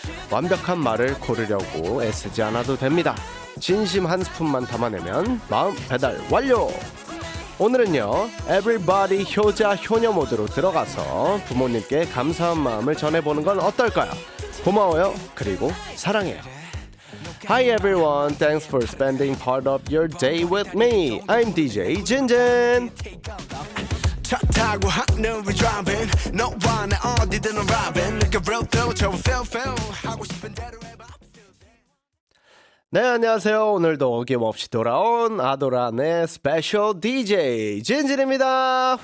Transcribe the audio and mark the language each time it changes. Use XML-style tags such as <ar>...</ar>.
<ko>완벽한 말을 고르려고 애쓰지 않아도 됩니다. 진심 한 스푼만 담아내면 마음 배달 완료! 오늘은요, Everybody 효자 효녀 모드로 들어가서 부모님께 감사한 마음을 전해보는 건 어떨까요? 고마워요, 그리고 사랑해요.</ko> <en>Hi everyone, thanks for spending part of your day with me. I'm DJ 진진.</en> <ko>차 타고 하늘을 driving 너와 나 어디든 arriving</ko> <en>Like a real thrill</en> <ko>저 feel 하고 싶은 대로 해봐. 네, 안녕하세요. 오늘도 어김없이 돌아온 아도란의 스페셜 DJ 진진입니다.</ko>